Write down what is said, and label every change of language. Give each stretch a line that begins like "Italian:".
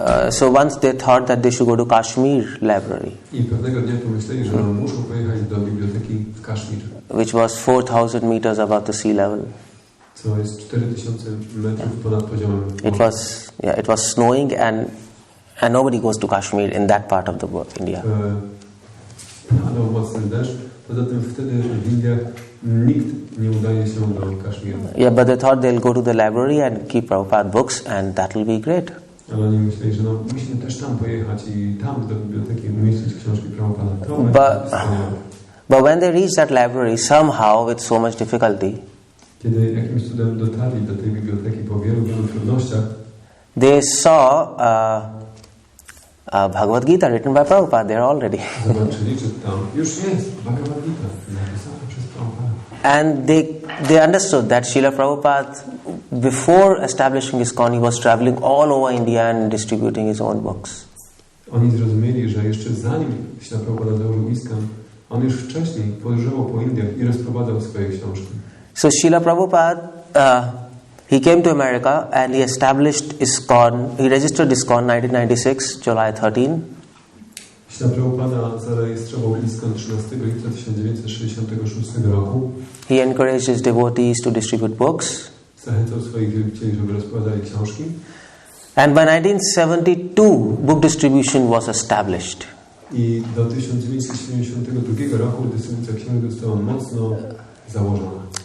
English: So once they thought that they should go to Kashmir library.
Polish: I pewnego dnia pomyśleli, że muszą pojechać do biblioteki w Kaszmir.
English: Which was 4,000 meters above the sea level.
Polish: Co jest 4000 metrów ponad poziomem morza.
English: It was snowing and nobody goes to Kashmir in that part of the world, India.
Polish: Padał mocny deszcz. Poza tym wtedy w Indiach nikt nie udaje się do Kaszmiru.
English: Yeah, but they thought they'll go to the library and keep Prabhupada books and that will be great.
Polish: Ale oni myśleli, że musimy też tam pojechać i tam do biblioteki umieścić książki Prabhupada.
English: But when they reached that library, somehow with so much difficulty,
Polish: kiedy jakimś cudem dotarli do tej biblioteki po wielu trudnościach,
English: they saw Bhagavad Gita written by Prabhupada there already.
Polish: Zobaczyli, że tam już jest Bhagavad Gita napisana przez Prabhupada.
English: And they understood that Srila Prabhupada, before establishing ISKCON, he was traveling all over India and distributing his own books.
Polish: Oni zrozumieli, że jeszcze zanim Srila Prabhupada założył ISKCON, on już wcześniej podróżował po Indiach i rozprowadzał swoje książki.
English: So Srila Prabhupada, he came to America and he established ISKCON. He registered ISKCON 1996, July 13.
Polish: Srila Prabhupada zarejestrował ISKCON 13 lipca 1966 roku.
English: He encouraged his devotees to distribute books.
Polish: Zachęcał swoich wielbicieli, żeby rozprowadzali książki.
English: And by 1972, book distribution was established.
Polish: I do 1972 roku dystrybucja książek została mocno założona.